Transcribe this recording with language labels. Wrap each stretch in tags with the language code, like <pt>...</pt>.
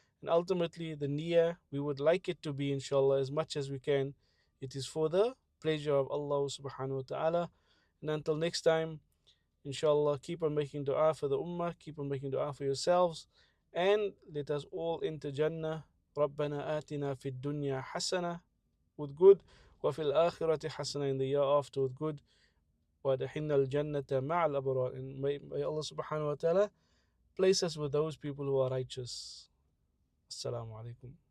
<en>And ultimately, the niyyah, we would like it to be, inshallah, as much as we can, it is for the pleasure of Allah subhanahu wa ta'ala. And until next time, inshallah, keep on making dua for the ummah, keep on making dua for yourselves, and let us all enter Jannah.</en> <ar>ربنا آتنا في الدنيا حسنة,</ar> <en>with good,</en> <ar>وفي الآخرة حسنة,</ar> <en>in the year after, with good,</en> <ar>وَدَحِنَّ الْجَنَّةَ مَعَ الْأَبْرَارِ.</ar> <en>And may Allah subhanahu wa ta'ala place us with those people who are righteous. Assalamu alaikum.</en>